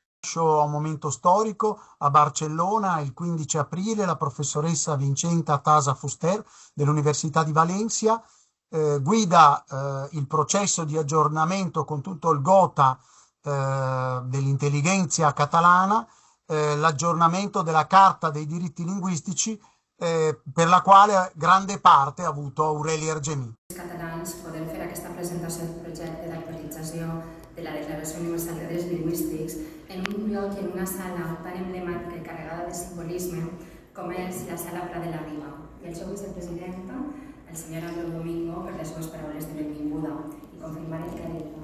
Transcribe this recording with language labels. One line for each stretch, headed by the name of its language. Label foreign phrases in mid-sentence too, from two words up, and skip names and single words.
Italian: rilascio a un momento storico a Barcellona il 15 aprile la professoressa Vincenta Tasa Fuster dell'Università di Valencia, guida il processo di aggiornamento con tutto il GOTA dell'intelligenza catalana, l'aggiornamento della Carta dei diritti linguistici, per la quale grande parte ha avuto Aureli Argemí.
Catalan: Els catalans podem fer aquesta presentació del projecte d'actualització de la Declaració Universal de Drets Lingüístics en un lloc i en una sala tan emblemàtica i carregada de simbolisme com és la Sala Pla de la Riba. I el seu vicepresident, el senyor Andreu Domingo, per les seves paraules de benvinguda i confirmar el que ha dit.